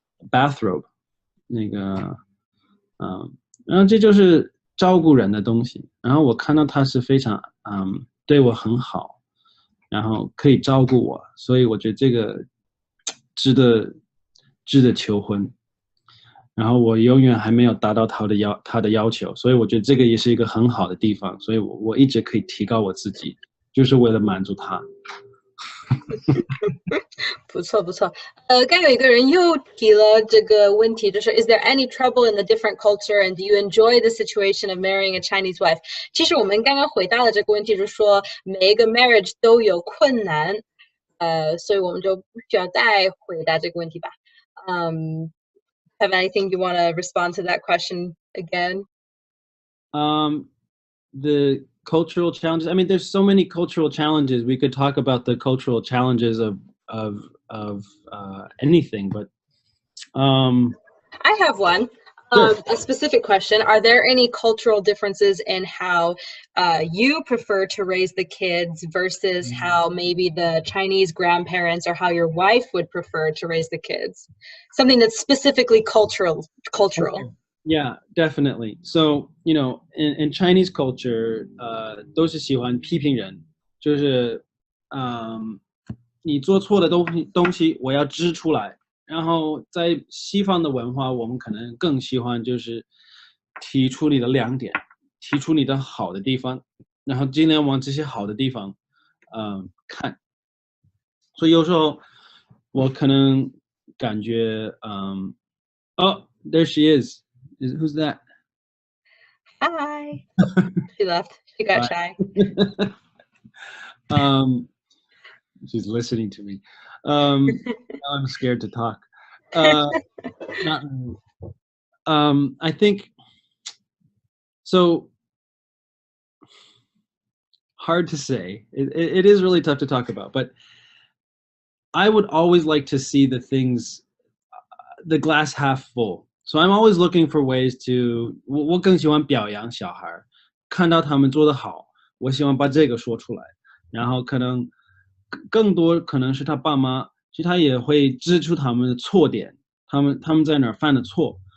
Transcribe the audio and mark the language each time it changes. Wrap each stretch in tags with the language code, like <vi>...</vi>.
<zh>bathrobe 那个嗯，然后这就是照顾人的东西，然后我看到他是非常对我很好，然后可以照顾我，所以我觉得这个值得值得求婚。然后我永远还没有达到他的要求，所以我觉得这个也是一个很好的地方，所以我一直可以提高我自己，就是为了满足他。不错不错，刚有一个人又提了这个问题，就是</zh> <en>Is there any trouble in the different culture and do you enjoy the situation of marrying a Chinese wife？</en> <zh>其实我们刚刚回答了这个问题，就是说每一个 marriage 都有困难，所以我们就不需要再回答这个问题吧。</zh> <en>Have anything you want to respond to that question again? Um, the cultural challenges. I mean, there's so many cultural challenges. We could talk about the cultural challenges of anything, but um, I have one. sure. A specific question. Are there any cultural differences in how you prefer to raise the kids versus how maybe the Chinese grandparents or how your wife would prefer to raise the kids? Something that's specifically cultural. Okay. Yeah, definitely. So, in Chinese culture,</en> <zh>都是喜欢批评人，就是，嗯，你做错的东西我要指出来。然后在西方的文化，我们可能更喜欢就是提出你的亮点，提出你的好的地方，然后尽量往这些好的地方，看。所以有时候我可能感觉，</zh> <en>oh, there she is. Who's that? Hi. She left. She got Bye. shy. um, she's listening to me. Now I'm scared to talk. Uh, not, I think so. Hard to say. It is really tough to talk about, but I would always like to see the glass half full. So I'm always looking for ways to</en> <zh>我更喜欢表扬小孩，看到他们做得好，我希望把这个说出来。然后可能更多可能是他爸妈，其实他也会指出他们的错点，他们在哪儿犯的错。</zh>